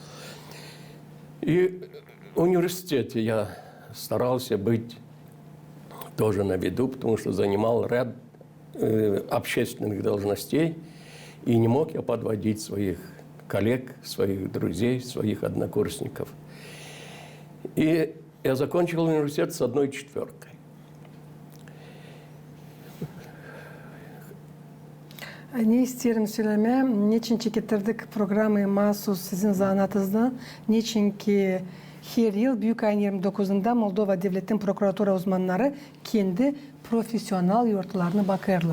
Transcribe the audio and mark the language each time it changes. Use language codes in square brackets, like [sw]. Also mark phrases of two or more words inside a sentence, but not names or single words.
[ru] И в университете я старался быть тоже на виду, потому что занимал ряд общественных должностей, и не мог я подводить своих коллег, своих друзей, своих однокурсников. И я закончил университет с 1,4. [gag] Ne isterim söylemem, niçin getirdik programı mahsus sizin zanatınızda, niçin ki her yıl Büyük ayın 29'unda Moldova Devletin Prokuratura uzmanları kendi profesyonel yurtlarına bakarlar.